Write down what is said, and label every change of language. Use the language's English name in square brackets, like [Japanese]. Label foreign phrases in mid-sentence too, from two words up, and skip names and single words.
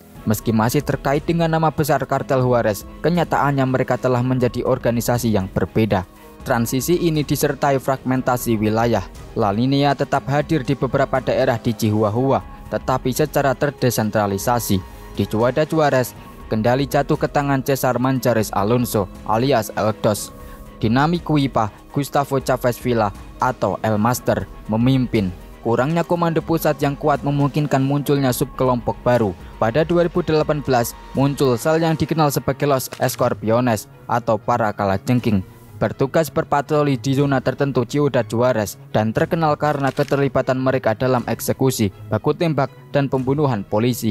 [Indonesian] Meski masih terkait dengan nama besar kartel Juarez, kenyataannya mereka telah menjadi organisasi yang berbeda. Transisi ini disertai fragmentasi wilayah. La Linea tetap hadir di beberapa daerah di Chihuahua, tetapi secara terdesentralisasi. Di Ciudad Juarez, kendali jatuh ke tangan Cesar Manjarres Alonso alias El Dos. Di Namicuipa, Gustavo Chavez Villa atau El Master memimpin. Kurangnya komando pusat yang kuat memungkinkan munculnya subkelompok baru. Pada 2018 muncul sel yang dikenal sebagai Los Escorpiones atau para kalajengking, bertugas berpatroli di zona tertentu Ciudad Juarez dan terkenal karena keterlibatan mereka dalam eksekusi, baku tembak, dan pembunuhan polisi.